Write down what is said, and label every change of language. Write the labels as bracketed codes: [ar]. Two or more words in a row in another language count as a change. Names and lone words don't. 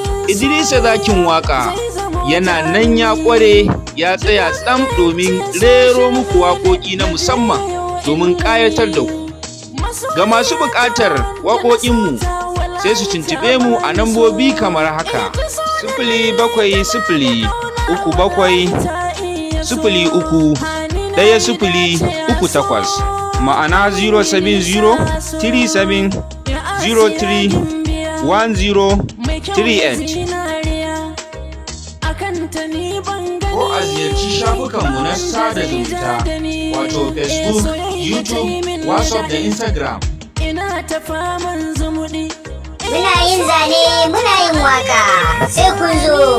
[ha] Idrisa Zakin Waƙa yana nan ya ƙware, ya tsaya tsam domin rero muku waƙoƙi na musamman domin ƙayatar da ku. Ga masu buƙatar waƙoƙinmu, sai su tuntuɓe mu a nambobi kamar haka: sifili bakwai sifili, uku bakwai, sifili uku, ɗaya sifili uku takwas, ma'ana zero seven zero, three seven, zero three, one zero, three eight. Ko a ziyarci shafukanmu na sada zumunta, wato Facebook, YouTube, WhatsApp da Instagram. Muna yin zane, muna yin waka, sai kun zo.